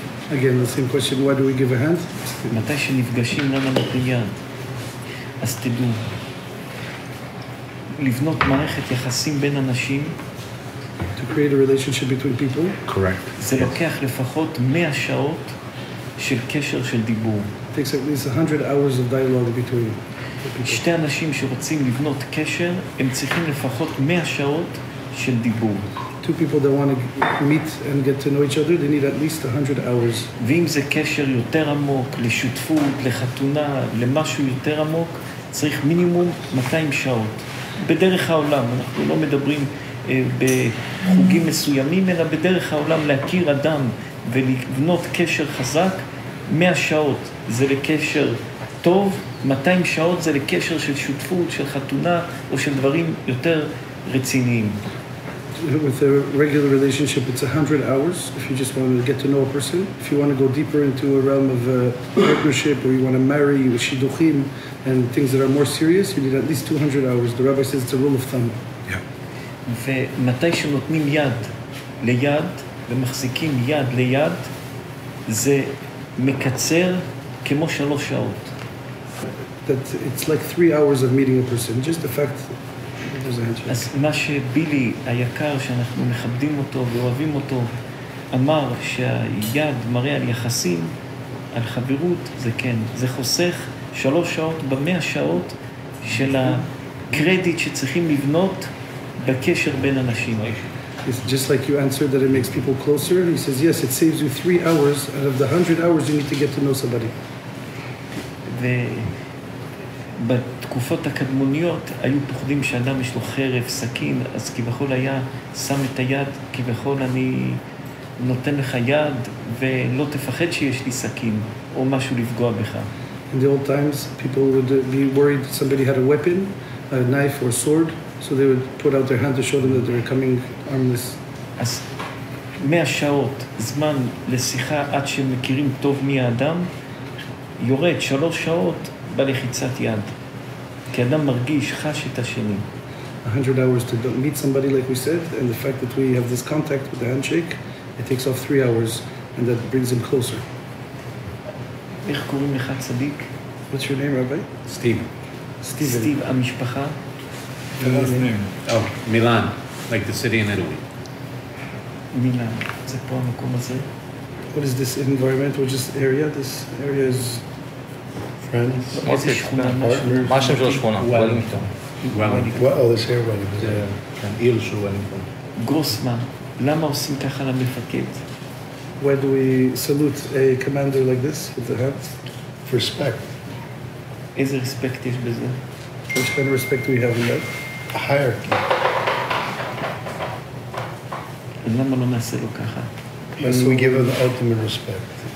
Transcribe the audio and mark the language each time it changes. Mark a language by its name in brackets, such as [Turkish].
[English] Again, the same question, why do we give a hand? [Hebrew] מתי שנפגשים, למה נותנים יד? אז תדעו, לבנות מערכת יחסים בין אנשים, [English] To create a relationship between people. Correct. [Hebrew] זה לוקח לפחות 100 שעות של קשר של דיבור. [English] It takes at least 100 hours of dialogue between people. [Hebrew] שתי אנשים שרוצים לבנות קשר, הם צריכים לפחות 100 שעות של דיבור. [English] Two people that want to meet and get to know each other, they need at least 100 hours. [Hebrew] ואם זה קשר יותר עמוק, לשותפות, לחתונה, למשהו יותר עמוק, צריך מינימום 200 שעות. בדרך העולם, אנחנו לא מדברים בחוגים מסוימים, אלא בדרך העולם להכיר אדם ולבנות קשר חזק, 100 שעות זה לקשר טוב, 200 שעות זה לקשר של שותפות, של חתונה או של דברים יותר רציניים. [English] With a regular relationship, it's 100 hours if you just want to get to know a person. If you want to go deeper into a realm of partnership, or you want to marry with shidduchim and things that are more serious, you need at least 200 hours. The rabbi says it's a rule of thumb. Yeah. [Hebrew] ומתי שנותנים יד ליד ומחזיקים יד ליד, זה מקצר כמו 3 שעות. [English] That it's like 3 hours of meeting a person. Just the fact. [Hebrew] אז מה שבילי היקר, שאנחנו מכבדים אותו ואוהבים אותו, אמר שהיד מראה על יחסים, על חברות, זה כן. זה חוסך 3 שעות ב100 שעות של הקרדיט שצריכים לבנות בקשר בין אנשים. [English] It's just like you answered that it makes people closer. He says, yes, it saves you 3 hours. Out of the 100 hours, you need to get to know somebody. [Hebrew] בתקופות הקדמוניות היו פוחדים שאדם יש לו חרב, סכין, אז כביכול היה שם את היד, כביכול אני נותן לך יד ולא תפחד שיש לי סכין או משהו לפגוע בך. [English] In the old times, people would be worried that somebody had a weapon, a knife or a sword, so they would put out their hand to show them that they were coming armless. [Hebrew] אז 100 שעות זמן לשיחה עד שמכירים טוב מי האדם, יורד 3 שעות בלחיצת יד. כי אדם מרגיש, חש את השני. [English] 100 hours to meet somebody, like we said, and the fact that we have this contact with the handshake, it takes off 3 hours, and that brings him closer. [Hebrew] איך קוראים לך צדיק? [English] What's your name, Rabbi? Steve. [Hebrew] סטיב, המשפחה? [English] Oh, Milan, like the city in Italy. [Hebrew] מילאן, זה פה המקום הזה. [English] What is this environment? Which is area? This area is friends. [Hebrew] איזה שכונה? מה השם של השכונה? וולינגטון. [English] Oh, this area. [Hebrew] זה עיר של וולינגטון. גרוסמן, למה עושים ככה למפקד? [English] Why do we salute a commander like this with the hands? For respect. [Hebrew] איזה רספקט יש בזה? [English] Which kind of respect do we have in that? A hierarchy. [Hebrew] למה לא נעשה לו ככה? [English] And we give him the ultimate respect.